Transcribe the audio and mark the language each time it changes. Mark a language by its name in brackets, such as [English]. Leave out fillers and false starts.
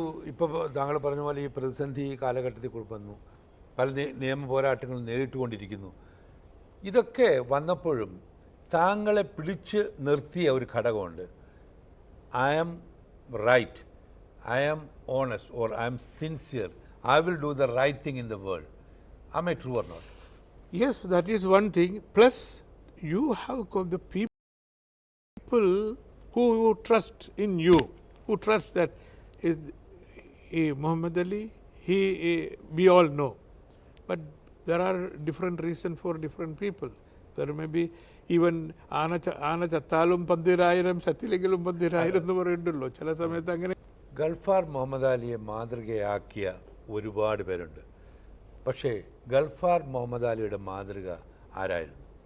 [Malayalam] ഇപ്പോൾ താങ്കൾ പറഞ്ഞ പോലെ ഈ പ്രതിസന്ധി കാലഘട്ടത്തിൽ വന്നു, പല നിയമ പോരാട്ടങ്ങൾ നേരിട്ടുകൊണ്ടിരിക്കുന്നു. ഇതൊക്കെ വന്നപ്പോഴും താങ്കളെ പിടിച്ച് നിർത്തിയ ഒരു ഘടകമുണ്ട്. [English] I am right, I am honest, or I am sincere, I will do the right thing in the world. Am I true or not? Yes, that is one thing. Plus, you have the people who trust in you, who trust that is Muhammad Ali, we all know. But there are different reasons for different people. There may be even [Malayalam] ആന ചത്താലും പന്തിരായിരം ചത്തിലെങ്കിലും പന്തിരായിരം എന്ന് പറയുന്നുണ്ടല്ലോ ചില സമയത്ത് അങ്ങനെ. ഗൾഫാർ മുഹമ്മദ് അലിയെ മാതൃകയാക്കിയ ഒരുപാട് പേരുണ്ട്. പക്ഷേ ഗൾഫാർ മുഹമ്മദ് അലിയുടെ മാതൃക ആരായിരുന്നു?